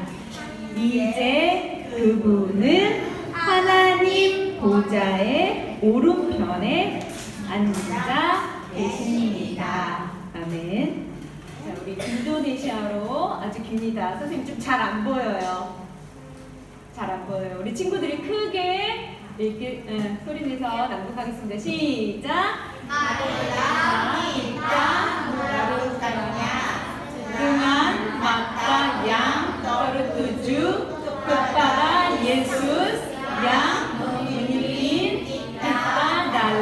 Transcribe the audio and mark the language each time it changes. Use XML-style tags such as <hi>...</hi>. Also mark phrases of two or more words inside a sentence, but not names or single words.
<ko>이제 그분은 하나님 보좌의 오른편에 앉아 계십니다. 아멘. 자, 우리 인도네시아로 아주 깁니다. 선생님 좀 잘 안 보여요. 잘 안 보여요. 우리 친구들이 크게 이렇게 소리내서 낭독하겠습니다. 시작.</ko> <id>dengan mata yang tertuju kepada Yesus yang memimpin kita</id>